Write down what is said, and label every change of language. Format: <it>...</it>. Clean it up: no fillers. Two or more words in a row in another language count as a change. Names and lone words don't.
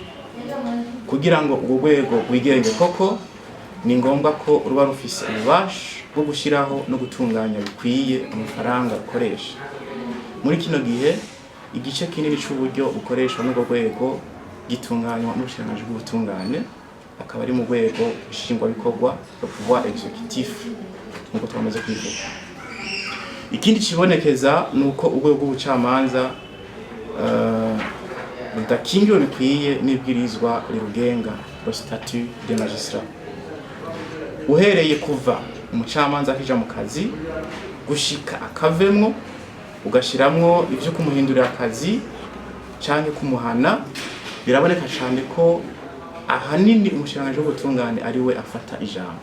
<rn>Kugira ngo urwo rwego rwigenge koko ni ngombwa ko ruba rufise ububasha bwo gushiraho no gutunganya bikwiye amafaranga rukoresha. Muri kino gihe igice kinini c'uburyo bukoreshwa n'urwo rwego gitunganywa n'ubushikiranganji bw'ubutungane, akaba ari mu rwego nshingwabikorwa</rn> <fr>pouvoir exécutif</fr> <rn>nk'uko twamaze kwivuga. Ikindi kibonekeza nuko urwego rw'ubucamanza rudakingiwe bikwiye n'ibwirizwa rirugenga</rn> <fr>le statut des magistrats.</fr> <rn>Uhereye kuva umucamanza akija mu kazi gushika akavemwo, ugashiramwo ivyo kumuhindurira akazi canke kumuhana, biraboneka cyane ko ahanini umushikiranganji w'ubutungane ari we afata ijambo.</rn>